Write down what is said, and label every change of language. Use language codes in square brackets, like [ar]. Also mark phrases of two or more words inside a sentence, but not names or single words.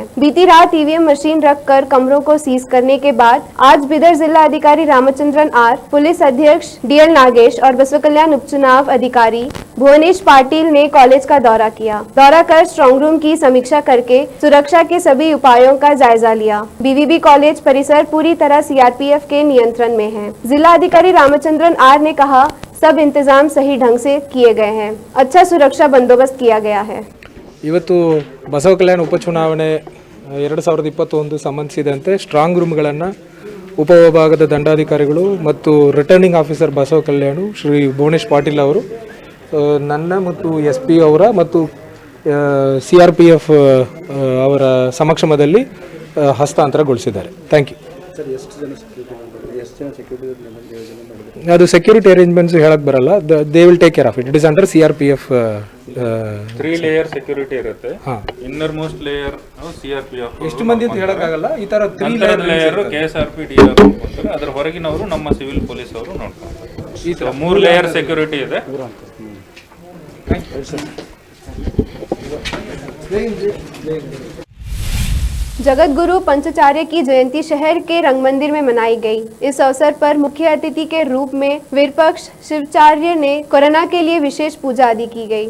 [hi] बीती रात ईवीएम मशीन रखकर कमरों को सीज करने के बाद आज बिदर जिला अधिकारी रामचंद्रन आर, पुलिस अध्यक्ष डीएल नागेश और बसवा कल्याण उपचुनाव अधिकारी भुवनेश पाटिल ने कॉलेज का दौरा किया। दौरा कर [en] strong room [hi] की समीक्षा करके सुरक्षा के सभी उपायों का जायजा लिया। बीवीबी कॉलेज परिसर पूरी तरह सीआरपीएफ के नियंत्रण में है। जिला अधिकारी रामचंद्रन आर ने कहा सब इंतजाम सही ढंग से किए गए हैं। अच्छा सुरक्षा बंदोबस्त किया गया है। [kn] ಇವತ್ತು ಬಸವ ಕಲ್ಯಾಣ ಉಪಚುನಾವಣೆ 2021 ಸಂಬಂಧಿಸಿದಂತೆ ಸ್ಟ್ರಾಂಗ್ ರೂಮ್ಗಳನ್ನು ಉಪವಿಭಾಗದ ದಂಡಾಧಿಕಾರಿಗಳು ಮತ್ತು [en] returning officer [kn] ಬಸವ ಕಲ್ಯಾಣ ಶ್ರೀ ಭುವನೇಶ್ ಪಾಟೀಲ್ ಅವರು ನನ್ನ ಮತ್ತು SP ಅವರ ಮತ್ತು CRPF ಅವರ ಸಮಕ್ಷಮದಲ್ಲಿ ಹಸ್ತಾಂತರಗೊಳಿಸಿದ್ದಾರೆ। [en] Thank you sir. [kn] ಎಷ್ಟು ಜನ ಅದು [en] security arrangements [kn] ಹೇಳಕ್ ಬರಲ್ಲ, [en] They will take care of it. It is under CRPF. 3 layer security [kn] ಇರುತ್ತೆ. [en] inner most layer CRPF. [kn] ಎಷ್ಟು ಮಂದಿ ಅಂತ ಹೇಳಕ್ ಆಗಲ್ಲ. ಈ ತರ 3 ಲೇಯರ್ KSRP DR ಅಂತಾರೆ. ಅದರ ಹೊರಗಿನವರು ನಮ್ಮ [en] civil police [kn] ಅವರು ನೋಡ್ತಾರೆ. ಈ ತರ [en] 3 layer security [kn] ಇದೆ। [hi] जगत गुरु पंचाचार्य की जयंती शहर के रंग मंदिर में मनाई गई। इस अवसर पर मुख्य अतिथि के रूप में विपक्ष शिवाचार्य ने कोरोना के लिए विशेष पूजा आदि की गई।